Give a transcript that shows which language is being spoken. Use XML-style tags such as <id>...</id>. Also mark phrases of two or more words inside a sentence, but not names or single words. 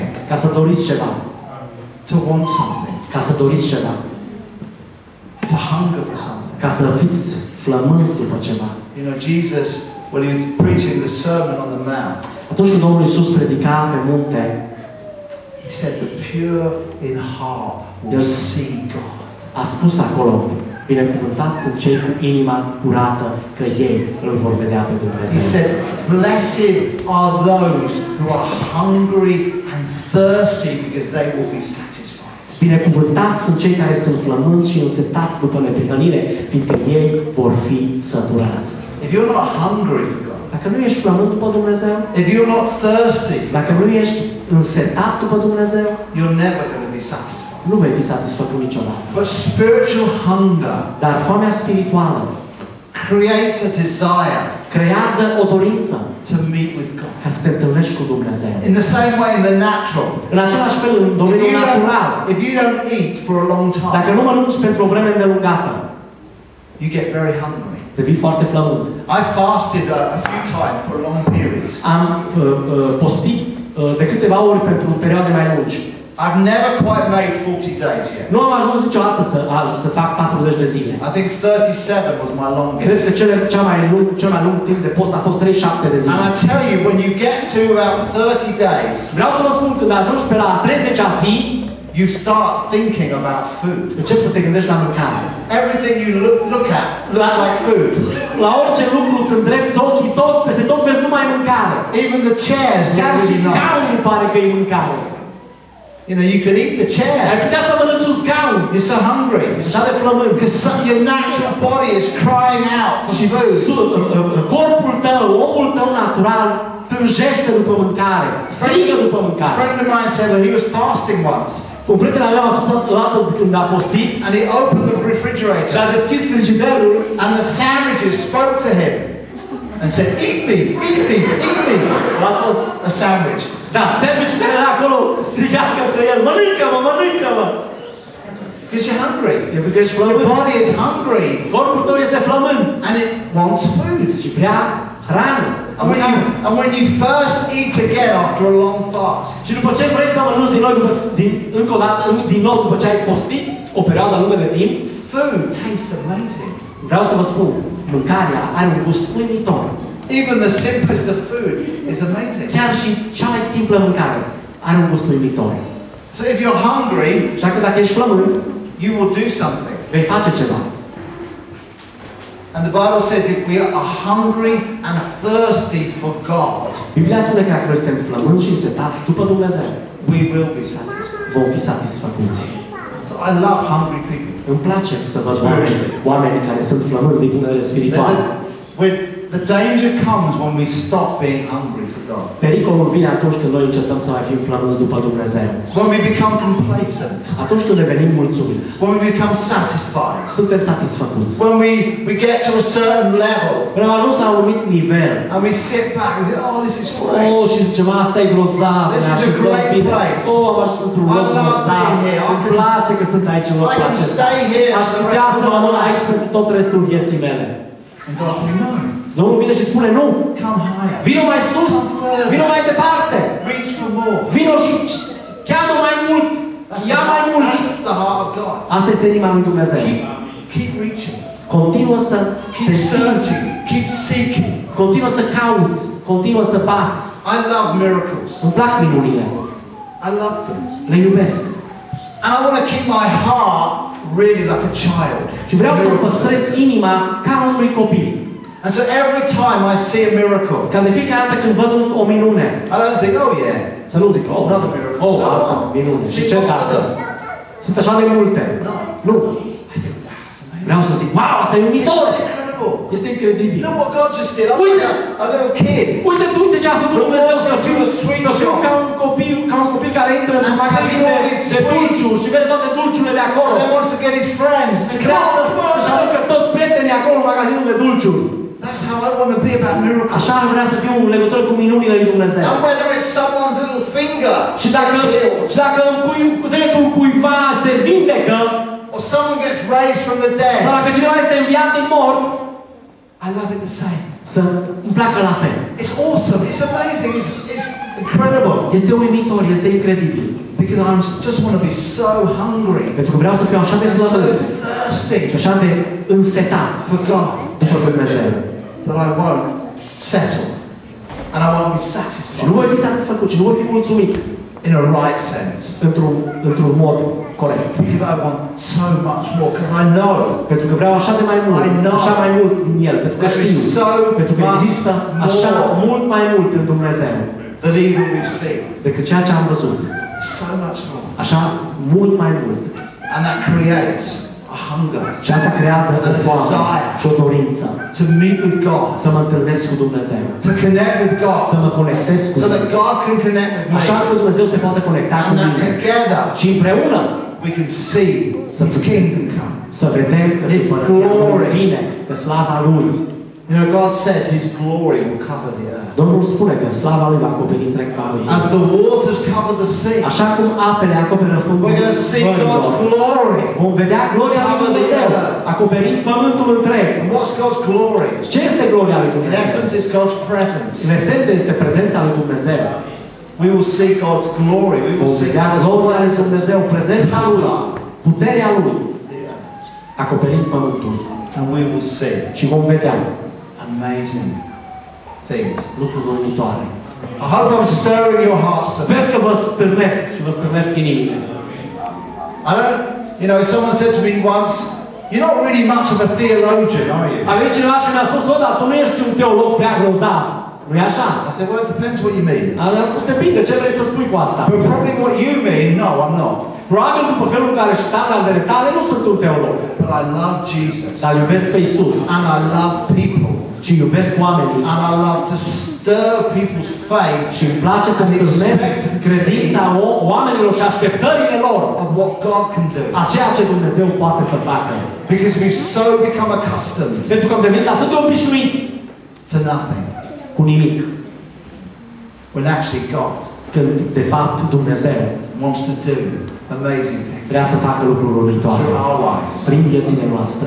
<ro>ca să doriți ceva.</ro> <en>to want something,</en> <ro>Ca să doriți ceva.</ro> <en>to hunger for something.</en> <ro>Ca să fiți flămânzi după ceva.</ro> <en>You know, Jesus, when he was preaching the Sermon on the Mount,</en> <ro>Atunci când Domnul Iisus predica pe munte,</ro> <en>he said, the pure in heart will Yes. see God.</en> <ro>a spus acolo, binecuvântați sunt cei cu inima curată, că ei îl vor vedea pe</ro> <en>He</en> <ro>Dumnezeu.</ro> <en>said, blessed are those who are hungry and thirsty because they will be satisfied.</en> <ro>Binecuvântați sunt cei care sunt flămânzi și însetați după neprihănire, fiindcă ei vor fi săturați.</ro> <en>If you're not hungry for God,</en> <ro>Dacă nu ești flămând după Dumnezeu,</ro> <en>if you're not thirsty,</en> <ro>dacă nu ești însetat după Dumnezeu,</ro> <en>you're never going to be satisfied.</en> <ro>nu vei fi satisfăcut niciodată.</ro> <en>But spiritual hunger</en> <ro>Dar foamea spirituală</ro> <en>creates a desire</en> <ro>creează o dorință</ro> <en>to meet with God.</en> <ro>ca să te întâlnești cu Dumnezeu.</ro> <en>In the same way, in the natural,</en> <ro>În același fel, în</ro> <en>if</en> <ro>domeniul</ro> <en>you</en> <ro>natural,</ro> <en>don't eat for a long</en> <ro>dacă</ro> <en>time,</en> <ro>nu mănânci pentru o vreme îndelungată,</ro> <en>you get very hungry.</en> <ro>devii foarte flământ.</ro> <en>I fasted a few times for long periods.</en> <ro>Am postit de câteva ori pentru perioade mai lungi.</ro> <en>I've never quite made 40 days yet.</en> <ro>Nu am ajuns niciodată să fac 40 de zile.</ro> <en>I think 37 was my longest.</en> <ro>Cred că cel mai lung timp de post a fost 37 de zile.</ro> <en>And I tell you, when you get to about 30 days,</en> <ro>Vreau să vă spun, când ajungi pe la 30-a zi,</ro> <en>you start thinking about food.</en> <ro>începi să te gândești la mâncare.</ro> <en>Everything you look at looks like food.</en> <ro>La orice lucru îți îndrepți ochii, peste tot vezi numai mâncare.</ro> <en>Even the chairs look</en> <ro>Chiar și</ro> <en>really nice.</en> <ro>scaunul pare că e mâncare.</ro> <en>You know, you could eat the</en> <ro>Ai</ro> <en>chairs.</en> <ro>putea să mănânci un scaun.</ro> <en>You're so hungry.</en> <ro>Ești așa de flământ.</ro> <en>Because your natural body is crying out for</en> <ro>Și</ro> <en>food.</en> <ro>corpul tău, omul tău natural, tânjește după mâncare, strigă după</ro> <en>A</en> <ro>mâncare.</ro> <en>friend of mine said when he was fasting once,</en> <ro>Un prieten al meu a spus o dată când a postit</ro> <en>and he opened the</en> <ro>și</ro> <en>refrigerator,</en> <ro>a deschis frigiderul</ro> <en>and the sandwiches spoke to him and said, "Eat me, eat me, eat me."</en> <ro>a fost,</ro> <en>A sandwich.</en> <ro>da, sandwich-ul care era acolo striga către el, mănâncă-mă, mănâncă-mă.</ro> <en>Because you're hungry.</en> <ro>Pentru că ești</ro> <en>Your</en> <ro>flământ.</ro> <en>body is hungry,</en> <ro>Corpul tău este flământ</ro> <en>and it wants food.</en> <ro>și vrea hrană.</ro> <en>And when you first eat again after a long fast,</en> <ro>Și după ce vrei să mănânci încă o dată, din nou după ce ai postit o perioadă lungă de timp,</ro> <en>food tastes amazing.</en> <ro>vreau să vă spun, mâncarea are un gust uimitor.</ro> <en>Even the simplest of food is amazing.</en> <ro>Chiar și cea mai simplă mâncare are un gust uimitor.</ro> <en>So if you're hungry,</en> <ro>Așa că dacă ești flământ,</ro> <en>you will do something.</en> <ro>vei face ceva.</ro> <en>And the Bible says if we are hungry and thirsty for God,</en> <ro>Biblia spune că dacă noi suntem flămânți și însetați după Dumnezeu,</ro> <en>we will be satisfied.</en> <ro>vom fi satisfăcuți.</ro> <en>So I love hungry people.</en> <ro>Îmi place să văd oameni care sunt flămânți din punct de vedere spiritual.</ro> <en>When the danger comes when we stop being hungry for God.</en> <ro>Pericolul vine atunci când noi încetăm să mai fim flămânți după Dumnezeu.</ro> <en>When we become complacent.</en> <ro>Atunci când devenim mulțumiți.</ro> <en>When we become satisfied.</en> <ro>Suntem satisfăcuți.</ro> <en>When we get to a certain level.</en> <ro>Când am ajuns la un anumit nivel.</ro> <en>And we sit back and say, oh, this is great.</en> <ro>Oh, și zicem, asta e grozav.</ro> <en>This</en> <ro>ne</ro> <en>is a</en> <ro>așezăm</ro> <en>great</en> <ro>bine.</ro> <en>place.</en> <ro>Oh, am ajuns într-un</ro> <en>I</en> <ro>loc</ro> <en>love</en> <ro>grozav.</ro> <en>being here.</en> <ro>Îmi place că sunt aici în</ro> <en>I</en> <ro>locul</ro> <en>can</en> <ro>acesta.</ro> <en>stay here</en> <ro>Aș</ro> <en>for the</en> <ro>putea</ro> <en>rest</en> <ro>să</ro> <en>of my</en> <ro>rămân</ro> <en>life.</en> <ro>aici pentru tot restul vieții mele.</ro> <en>And God says, no.</en> <ro>Domnul vine și spune, nu,</ro> <en>Come higher.</en> <ro>vino mai sus, vino mai departe,</ro> <en>Reach for more.</en> <ro>vino și cheamă mai mult, ia mai mult.</ro> <en>That's the heart of God.</en> <ro>Asta este inima lui Dumnezeu.</ro> <en>Keep reaching.</en> <ro>Continuă să te</ro> <en>Keep</en> <ro>schimbi,</ro> <en>searching. Keep seeking.</en> <ro>continuă să cauți, continuă să bați.</ro> <en>I love miracles.</en> <ro>Îmi plac minunile,</ro> <en>I love them.</en> <ro>le iubesc.</ro> <en>And I want to keep my heart really like a child.</en> <ro>Și vreau să păstrez inima ca a unui copil.</ro> <en>And so every time I see a miracle,</en> <ro>Ca de fiecare dată când văd o minune,</ro> <en>I don't think, oh yeah,</en> <ro>să nu zic,</ro> <en>oh, another miracle.</en> <ro>oh,</ro> <en>So</en> <ro>altă</ro> <en>what?</en> <ro>minune. Și</ro> <en>See</en> <ro>ce</ro> <en>lots of</en> <ro>dată?</ro> <en>them.</en> <ro>Sunt așa de multe.</ro> <en>No.</en> <ro>Nu.</ro> <en>I think, wow, that's amazing.</en> <ro>Vreau să zic, wow, asta e</ro> <en>Isn't</en> <ro>uimitor.</ro> <en>that incredible?</en> <ro>Este incredibil.</ro> <en>Look what God just did. I'm</en> <ro>Uite.</ro> <en>like a little kid.</en> <ro>Uite ce a făcut Dumnezeu să fiu ca un copil care intră într-un magazin de dulciuri și vede toate dulciurile de acolo.</ro> <en>And then wants to get his friends.</en> <ro>Și</ro> <en>Come</en> <ro>vrea</ro> <en>on, come</en> <ro>să-și</ro> <en>on.</en> <ro>aducă toți prietenii acolo în magazinul de dulciuri.</ro> <en>That's how I want to be about miracles.</en> <ro>Așa ar vrea să fiu în legătură cu minunile lui Dumnezeu.</ro> <en>And whether it's someone's little finger</en> <ro>Și dacă dreptul cuiva se vindecă,</ro> <en>or someone gets raised from the</en> <ro>sau</ro> <en>dead,</en> <ro>dacă cineva este înviat din morți,</ro> <en>I love it the same.</en> <ro>să îmi placă la fel.</ro> <en>It's awesome. It's amazing. It's incredible.</en> <ro>Este uimitor, este incredibil.</ro> <en>Because I just want to be so hungry</en> <ro>Pentru că vreau să fiu așa de</ro> <en>and so</en> <ro>flământ</ro> <en>thirsty</en> <ro>și așa de însetat</ro> <en>for God</en> <ro>după Dumnezeu.</ro> <en>that I won't settle and I won't be</en> <ro>Și nu</ro> <en>satisfied</en> <ro>voi fi satisfăcut și nu voi fi mulțumit</ro> <en>in a right sense.</en> <ro>într-un mod corect.</ro> <en>Because I want so much more. Because I know</en> <ro>Pentru că vreau așa de mai mult,</ro> <en>I know</en> <ro>așa mai mult din El. Pentru că</ro> <en>there</en> <ro>știu,</ro> <en>is so</en> <ro>pentru că</ro> <en>much</en> <ro>există așa</ro> <en>more</en> <ro>mult mai mult în Dumnezeu</ro> <en>than even we've seen.</en> <ro>decât ceea ce am văzut.</ro> <en>So much more.</en> <ro>Așa mult mai mult.</ro> <en>And that creates a hunger</en> <ro>Și asta creează o foame și o dorință</ro> <en>to meet with God,</en> <ro>să mă întâlnesc cu Dumnezeu,</ro> <en>to connect with</en> <ro>să</ro> <en>God,</en> <ro>mă conectez cu</ro> <en>so that</en> <ro>El.</ro> <en>God can connect with</en> <ro>Așa</ro> <en>me.</en> <ro>că Dumnezeu se poate conecta cu</ro> <en>And that</en> <ro>mine.</ro> <en>together</en> <ro>Și împreună</ro> <en>we can see His kingdom come.</en> <ro>să vedem că</ro> <en>His</en> <ro>Împărăția Lui</ro> <en>glory.</en> <ro>vine, că slava Lui</ro> <en>You know, God says His glory will cover the earth.</en> <ro>Domnul spune că slava Lui va acoperi întreg pământul.</ro> <en>As the waters cover the sea,</en> <ro>Așa cum apele acoperă fundul</ro> <en>we're going to see God's glory.</en> <ro>vom vedea gloria lui Dumnezeu acoperind pământul întreg.</ro> <en>And what's God's glory?</en> <ro>Ce este gloria lui</ro> <en>In</en> <ro>Dumnezeu?</ro> <en>essence, it's God's presence.</en> <ro>În esență este prezența lui Dumnezeu.</ro> <en>We will see God's glory. We</en> <ro>Vom</ro> <en>will see</en> <ro>vedea</ro> <en>God's</en> <ro>gloria lui</ro> <en>presence.</en> <ro>Dumnezeu, prezența lui, puterea lui acoperind pământul.</ro> <en>And we will see</en> <ro>Și vom vedea</ro> <en>amazing things.</en> <ro>lucruri uimitoare.</ro> <en>I hope I'm stirring your hearts today.</en> <ro>Sper că vă stârnesc și vă stârnesc inimile.</ro> <en>I don't, you know, someone said to me once, you're not really much of a theologian, are you?</en> <ro>A venit cineva și mi-a spus, dar tu nu ești un teolog prea grozav. Nu-i așa?</ro> <en>I said, well, it depends what you mean.</en> <ro>Am spus, depinde, ce vrei să spui cu asta?</ro> <en>But probably what you mean, no, I'm not.</en> <ro>Probabil după felul în care și standardele tale nu sunt un teolog.</ro> <en>But I love Jesus.</en> <ro>Dar iubesc pe Iisus.</ro> <en>And I love people.</en> <ro>Și iubesc oamenii.</ro> <en>And I love to stir people's faith.</en> <ro>Și îmi place să stârnesc credința oamenilor și așteptările lor.</ro> <en>Of what God can do.</en> <ro>A ceea ce Dumnezeu poate să facă.</ro> <en>Because we've so become accustomed.</en> <ro>Pentru că am devenit atât de obișnuiți.</ro> <en>To nothing.</en> <ro>Cu nimic.</ro> <en>When actually God.</en> <ro>Când de fapt Dumnezeu</ro> <en>wants to do amazing things.</en> <ro>Vrea să facă lucruri uimitoare.</ro> <en>Through our lives.</en> <ro>Prin viețile noastre.</ro>